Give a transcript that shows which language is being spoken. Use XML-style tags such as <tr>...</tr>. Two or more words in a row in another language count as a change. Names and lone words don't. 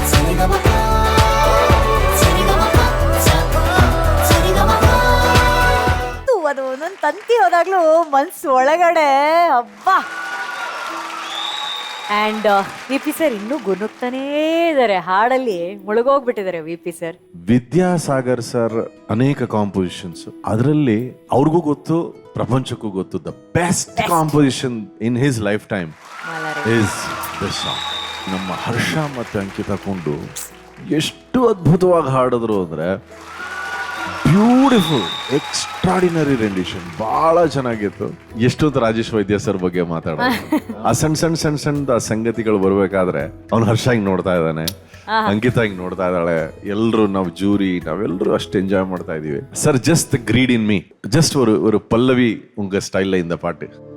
<kn>ಅದು ಒಂದೊಂದು ತಂತಿ ಹೋದಾಗ್ಲೂ ಮನ್ಸು ಒಳಗಡೆ ಅಬ್ಬಾ. ಅಂಡ್ VP ಸರ್ ಇನ್ನೂ ಗುನುಗ್ತಾನೇ ಇದ್ದಾರೆ, ಹಾಡಲ್ಲಿ ಮುಳುಗೋಗ್ಬಿಟ್ಟಿದ್ದಾರೆ VP ಸರ್. ವಿದ್ಯಾಸಾಗರ್ ಸರ್ ಅನೇಕ ಕಾಂಪೋಸಿಷನ್ಸ್, ಅದರಲ್ಲಿ ಅವ್ರಿಗೂ ಗೊತ್ತು, ಪ್ರಪಂಚಕ್ಕೂ ಗೊತ್ತು,</kn> <en>the best composition in his life time is this song.</en> <kn>ನಮ್ಮ ಹರ್ಷ ಮತ್ತೆ ಅಂಕಿತಾ ಕೊಂಡು ಎಷ್ಟು ಅದ್ಭುತವಾಗಿ ಹಾಡಿದ್ರು ಅಂದ್ರೆ,</kn> <en>beautiful, extraordinary rendition,</en> <kn>ಬಹಳ ಚೆನ್ನಾಗಿತ್ತು. ಎಷ್ಟೊತ್ತು ರಾಜೇಶ್ ವೈದ್ಯ ಸರ್ ಬಗ್ಗೆ ಮಾತಾಡೋದು, ಆ ಸಣ್ಣ ಸಂಗತಿಗಳು ಬರ್ಬೇಕಾದ್ರೆ ಅವ್ನು ಹರ್ಷ ಹಿಂಗ್ ನೋಡ್ತಾ ಇದ್ದಾನೆ, ಅಂಕಿತಾ ಹಿಂಗ್ ನೋಡ್ತಾ ಇದ್ದಾಳೆ, ಎಲ್ರು ನಾವು ಜೂರಿ ನಾವೆಲ್ಲರೂ ಅಷ್ಟು ಎಂಜಾಯ್ ಮಾಡ್ತಾ ಇದೀವಿ.</kn> <en>Sir, just greed in me, just</en> <ta>ஒரு பல்லவி உங்க ஸ்டைல்ல இந்த பாட்டு.</ta>